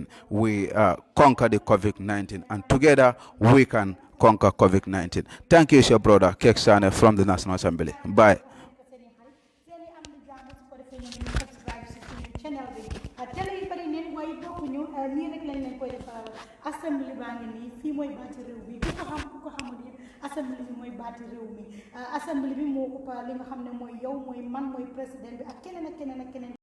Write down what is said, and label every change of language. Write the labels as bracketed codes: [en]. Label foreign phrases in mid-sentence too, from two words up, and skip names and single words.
[en] We conquer the COVID-19, and together we can conquer COVID-19. Thank you, your brother Keksane from the National Assembly. Bye. [wo] assembly baa ngi nii fii mooy baati réew bi ku ko xamul yëpp assembly bi mooy baati réew mi assembly bi moo ëpp li nga xam ne mooy yow mooy man mooy président bi ak keneen ak keneen ak keneen